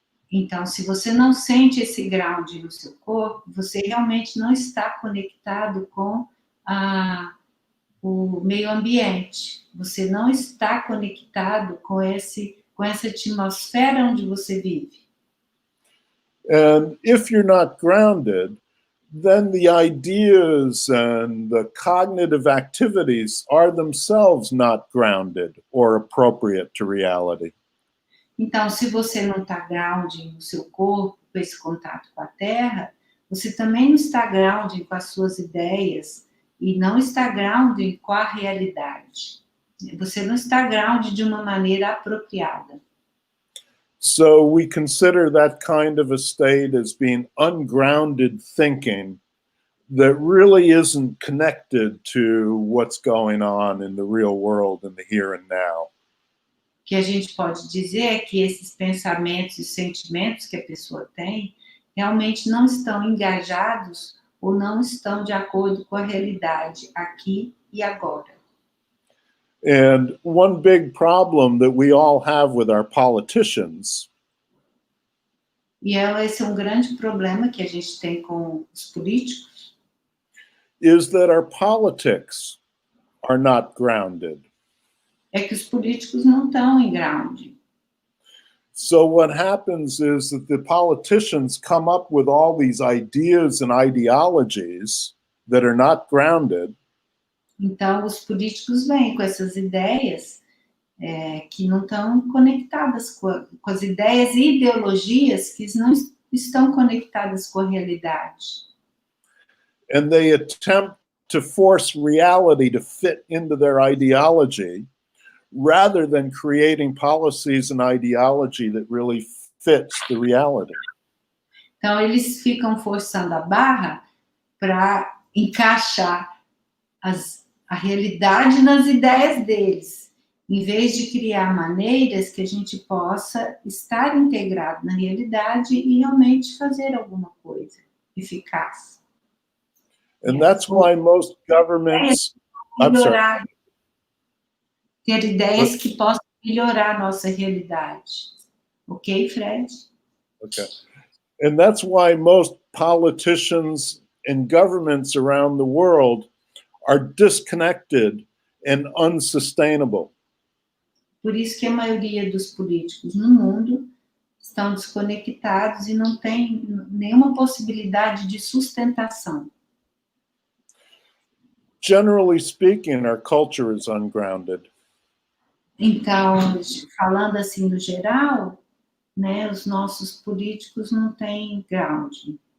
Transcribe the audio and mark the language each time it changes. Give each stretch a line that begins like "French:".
Portuguese: então, se você não sente esse grounding no seu corpo, você realmente não está conectado com o meio ambiente. Você não está conectado com essa atmosfera onde você vive.
English: And if you're not grounded, then the ideas and the cognitive activities are themselves not grounded or appropriate to reality.
Portuguese: Então, se você não está grounding no seu corpo, com esse contato com a terra, você também não está grounding com as suas ideias e não está grounding com a realidade. Você não está grounding de uma maneira apropriada.
English: So we consider that kind of a state as being ungrounded thinking that really isn't connected to what's going on in the real world in the here and now.
Portuguese: O que a gente pode dizer é que esses pensamentos e sentimentos que a pessoa tem realmente não estão engajados ou não estão de acordo com a realidade aqui e agora.
English: And one big problem that we all have with our politicians
Portuguese: E esse é um grande problema que a gente tem com os políticos,
English: is that our politics are not grounded.
Portuguese: é que os políticos não estão em grounding.
English: So what happens is that the politicians come up with all these ideas and ideologies that are not grounded.
Portuguese: Então, os políticos vêm com essas ideias que não estão conectadas com as ideias e ideologias que não estão conectadas com a realidade.
English: And they attempt to force reality to fit into their ideology rather than creating policies and ideology that really fits the reality.
Portuguese: Então, eles ficam forçando a barra para encaixar a realidade nas ideias deles, em vez de criar maneiras que a gente possa estar integrado na realidade e realmente fazer alguma coisa eficaz.
English: And that's why most governments... I'm sorry.
Portuguese: Ter ideias que possam melhorar a nossa realidade. Ok, Fred? Okay.
English: And that's why most politicians and governments around the world are disconnected and unsustainable.
Portuguese: Por isso que a maioria dos políticos no mundo estão desconectados e não tem nenhuma possibilidade de sustentação.
English: Generally speaking, our culture is ungrounded.
Portuguese: Então, falando assim no geral, né, os nossos políticos não têm grounding.